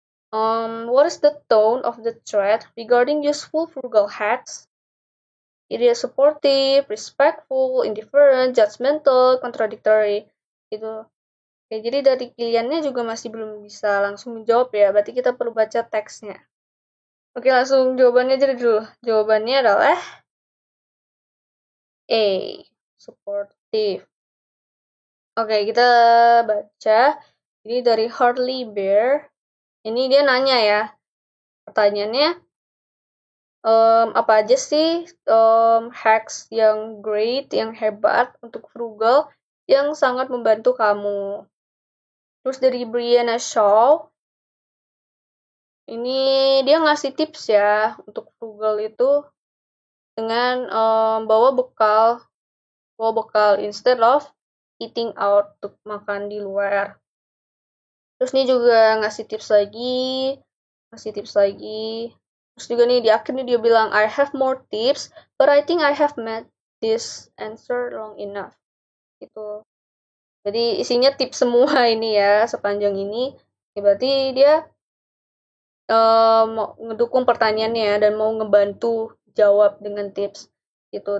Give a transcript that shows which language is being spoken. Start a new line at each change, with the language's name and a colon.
English: What is the tone of the thread regarding useful frugal hacks? It is supportive, respectful, indifferent, judgmental, contradictory.
Indonesian: Gitu. Oke, jadi dari pilihannya juga masih belum bisa langsung menjawab ya. Berarti kita perlu baca teksnya. Oke, langsung jawabannya aja dulu. Jawabannya adalah A. Supportive. Oke, kita baca. Ini dari Hartley Bear. Ini dia nanya ya. Pertanyaannya, apa aja sih hacks yang great, yang hebat untuk frugal, yang sangat membantu kamu. Terus dari Brianna Shaw, ini dia ngasih tips ya untuk frugal itu dengan bawa bekal
English: instead of eating out,
Indonesian: untuk makan di luar. Terus ini juga ngasih tips lagi. Terus juga nih di akhir nih dia bilang,
English: I have more tips, but I think I have met this answer long enough.
Indonesian: Gitu. Jadi isinya tips semua ini ya, sepanjang ini. Ya, berarti dia mau ngedukung pertanyaannya dan mau ngebantu jawab dengan tips. Gitu.